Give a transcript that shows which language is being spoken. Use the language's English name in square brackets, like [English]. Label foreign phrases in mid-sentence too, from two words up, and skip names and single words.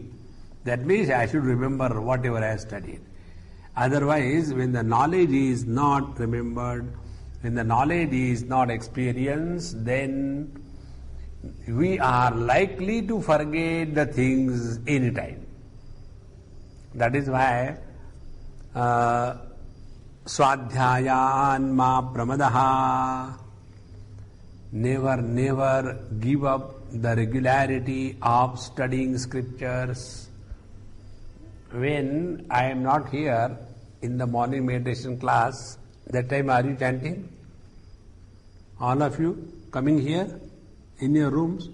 [English] That means I should remember whatever I have studied. Otherwise, when the knowledge is not remembered, when the knowledge is not experienced, then we are likely to forget the things anytime. That is why [Sanskrit] Swadhyayan ma pramadaha. [English] Never give up the regularity of studying scriptures. When I am not here in the morning meditation class, that time are you chanting? All of you coming here in your rooms?